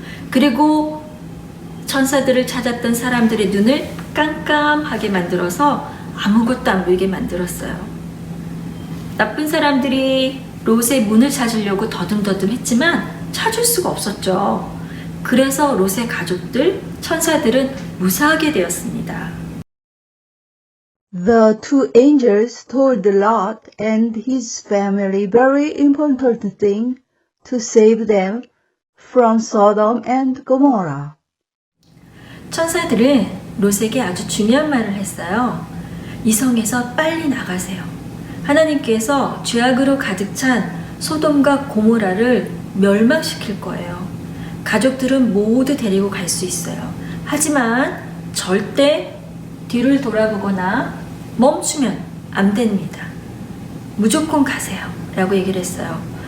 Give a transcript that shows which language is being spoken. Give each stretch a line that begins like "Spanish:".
Korean: 그리고 천사들을 찾았던 사람들의 눈을 깜깜하게 만들어서 아무것도 안 보이게 만들었어요. 나쁜 사람들이 롯의 문을 찾으려고 더듬더듬 했지만 찾을 수가 없었죠. 그래서 롯의 가족들, 천사들은 무사하게 되었습니다.
English: The two angels told Lot and his family very important thing to save them from Sodom and Gomorrah.
Korean: 천사들은 롯에게 아주 중요한 말을 했어요. 이 성에서 빨리 나가세요. 하나님께서 죄악으로 가득 찬 소돔과 고모라를 멸망시킬 거예요. 가족들은 모두 데리고 갈 수 있어요. 하지만 절대 뒤를 돌아보거나 멈추면 안 됩니다. 무조건 가세요. 라고 얘기를 했어요.